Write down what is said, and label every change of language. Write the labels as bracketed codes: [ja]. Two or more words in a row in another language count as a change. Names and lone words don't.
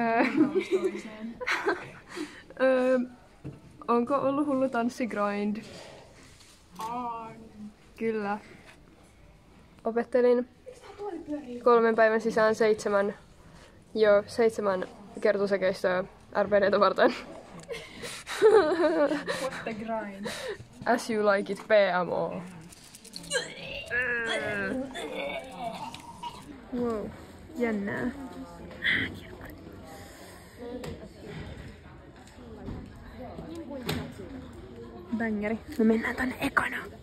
[fi] Onko ollut hullu tanssigrind? Kyllä. Opettelin 3 päivän sisään 7 kertosäkeistöä RPD:tä varten. [en] What the grind? As you like it, PMO. Wow. [fi] Jännää. Bängeri. Me mennään tänne ekana.